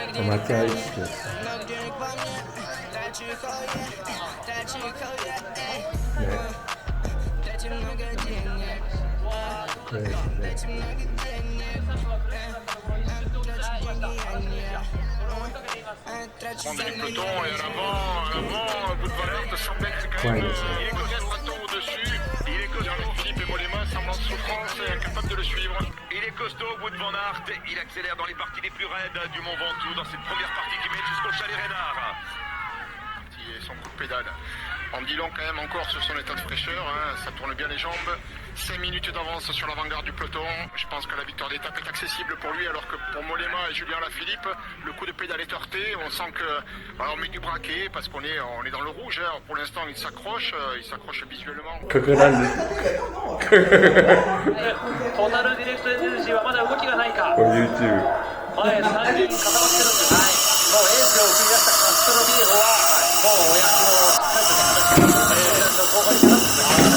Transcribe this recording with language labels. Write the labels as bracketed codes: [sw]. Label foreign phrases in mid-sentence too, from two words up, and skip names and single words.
[ja] 待合室ですね。これですね。怖いですね。 [fr] Il est costaud au bout de Van Aert, il accélère dans les parties les plus raides du Mont Ventoux dans cette première partie qui mène jusqu'au Chalet Reynard. Et son coup de pédale. On dit long quand même encore sur son état de fraîcheur, hein, ça tourne bien les jambes. 5 minutes d'avance sur l'avant-garde du peloton. Je pense que la victoire d'étape est accessible pour lui, alors que pour Mollema et Julien Lafilippe, le coup de pédale est heurté. On sent que, alors on met du braquet parce qu'on est dans le rouge. Hein. Pour l'instant, il s'accroche visuellement. [ja] ここなんです。トータルディレクトエネルギーはまだ動きがないか。これ YouTube。前3人固まってるんです。はい。もうエースを送り出したカストロビエゴは、もうお役をしっかりとね、後半に絡んできました。